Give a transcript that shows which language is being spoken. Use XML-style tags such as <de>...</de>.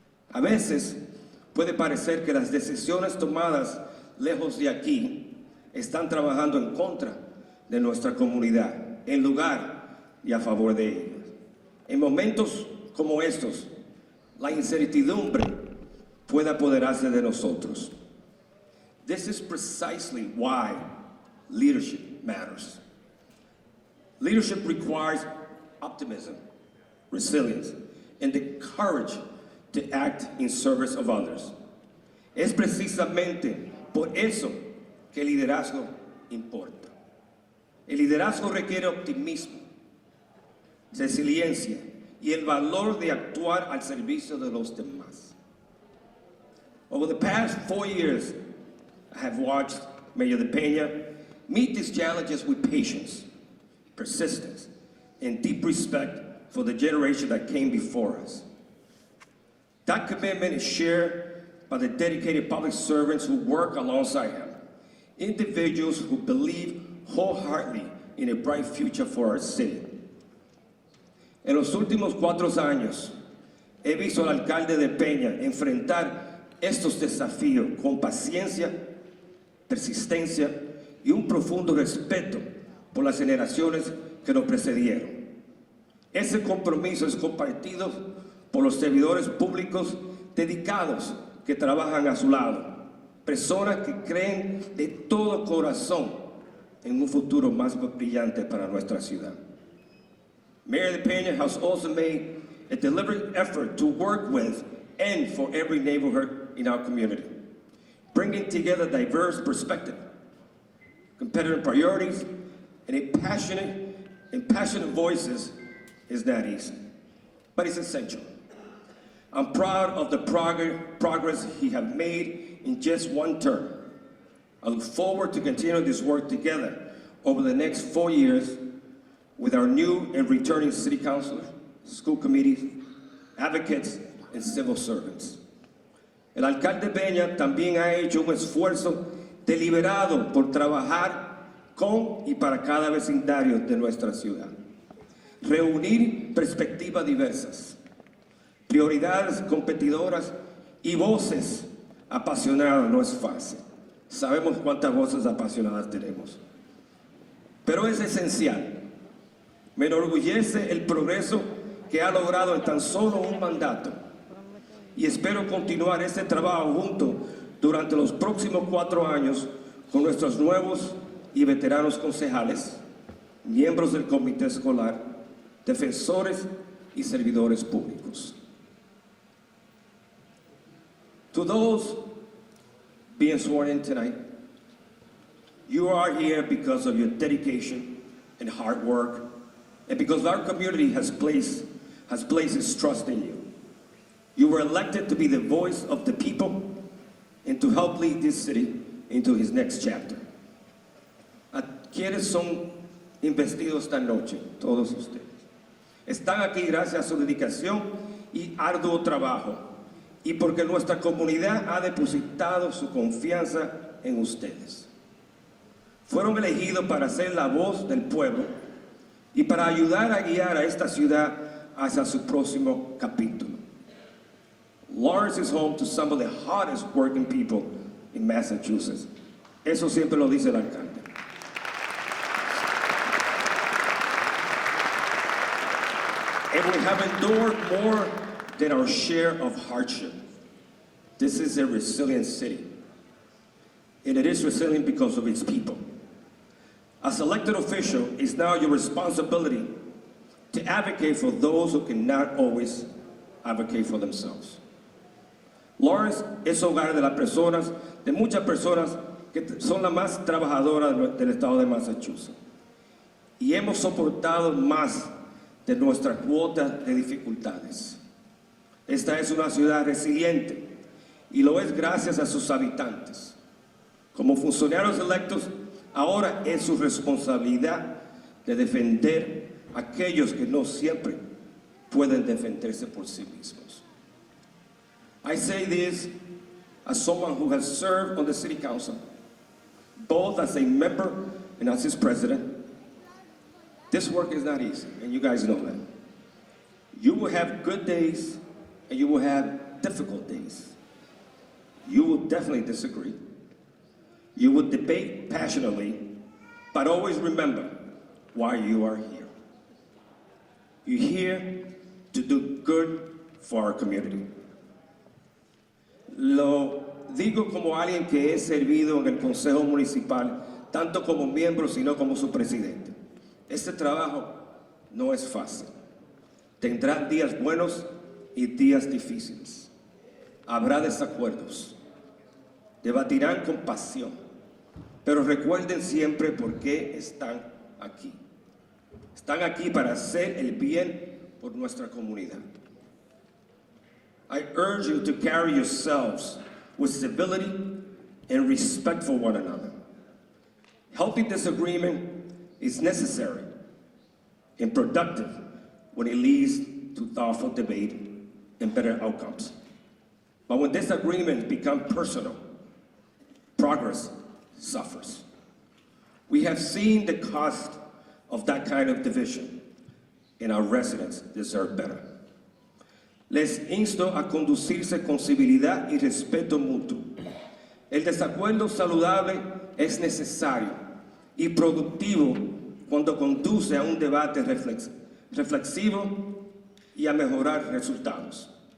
<es>A veces puede parecer que las decisiones tomadas lejos de aquí están trabajando en contra de nuestra comunidad, en lugar y a favor de ella. En momentos como estos, la incertidumbre puede apoderarse de nosotros.</es> <en>This is precisely why leadership matters. Leadership requires optimism, resilience, and the courage to act in service of others.</en> <es>Es precisamente por eso que el liderazgo importa. El liderazgo requiere optimismo, resiliencia y el valor de actuar al servicio de los demás.</es> <en>Over the past 4 years, I have watched Mayor de Peña meet these challenges with patience, persistence, and deep respect for the generation that came before us. That commitment is shared by the dedicated public servants who work alongside him, individuals who believe wholeheartedly in a bright future for our city.</en> <es>En los últimos 4 años, he visto al alcalde de Peña enfrentar estos desafíos con paciencia, persistencia y un profundo respeto por las generaciones que nos precedieron. Ese compromiso es compartido por los servidores públicos dedicados que trabajan a su lado, personas que creen de todo corazón en un futuro más brillante para nuestra ciudad.</es> <en>Mayor de Peña has also made a deliberate effort to work with and for every neighborhood in our community, bringing together diverse perspectives, competitive priorities, and passionate voices is not easy, but it's essential. I'm proud of the progress he has made in just 1 term. I look forward to continuing this work together over the next 4 years with our new and returning city councilors, school committees, advocates, and civil servants.</en> <es>El alcalde Peña también ha hecho un esfuerzo deliberado por trabajar con y para cada vecindario de nuestra ciudad. Reunir perspectivas diversas, prioridades competidoras y voces apasionadas no es fácil. Sabemos cuántas voces apasionadas tenemos. Pero es esencial. Me enorgullece el progreso que ha logrado en tan solo un mandato. Y espero continuar este trabajo junto durante los próximos 4 años con nuestros nuevos y veteranos concejales, miembros del comité escolar, defensores y servidores públicos.</es> <en>To those being sworn in tonight, you are here because of your dedication and hard work, and because our community has placed its trust in you. You were elected to be the voice of the people and to help lead this city into its next chapter.</en> <es>¿A quiénes son investidos esta noche? Todos ustedes. Están aquí gracias a su dedicación y arduo trabajo, y porque nuestra comunidad ha depositado su confianza en ustedes. Fueron elegidos para ser la voz del pueblo y para ayudar a guiar a esta ciudad hacia su próximo capítulo.</es> <en>Lawrence is home to some of the hardest working people in Massachusetts.</en> <es>Eso siempre lo dice el alcalde.</es> <en>And we have endured more than our share of hardship. This is a resilient city. And it is resilient because of its people. As elected official, it's now your responsibility to advocate for those who cannot always advocate for themselves.</en> <es>Lawrence es hogar de las personas, de muchas personas que son las más trabajadoras del estado de Massachusetts. Y hemos soportado más de nuestra cuota de dificultades. Esta es una ciudad resiliente y lo es gracias a sus habitantes. Como funcionarios electos, ahora es su responsabilidad de defender a aquellos que no siempre pueden defenderse por sí mismos.</es> <en>I say this as someone who has served on the city council, both as a member and as its president, this work is not easy, and you guys know that. You will have good days, and you will have difficult days. You will definitely disagree. You will debate passionately, but always remember why you are here. You're here to do good for our community.</en> <es>Lo digo como alguien que he servido en el Consejo Municipal, tanto como miembro, sino como su presidente. Este trabajo no es fácil. Tendrán días buenos y días difíciles. Habrá desacuerdos. Debatirán con pasión. Pero recuerden siempre por qué están aquí. Están aquí para hacer el bien por nuestra comunidad.</es> <en>I urge you to carry yourselves with civility and respect for one another. Healthy disagreement is necessary and productive when it leads to thoughtful debate and better outcomes. But when disagreements become personal, progress suffers. We have seen the cost of that kind of division, and our residents deserve better.</en> <es>Les insto a conducirse con civilidad y respeto mutuo. El desacuerdo saludable es necesario y productivo cuando conduce a un debate reflexivo y a mejorar resultados.</es>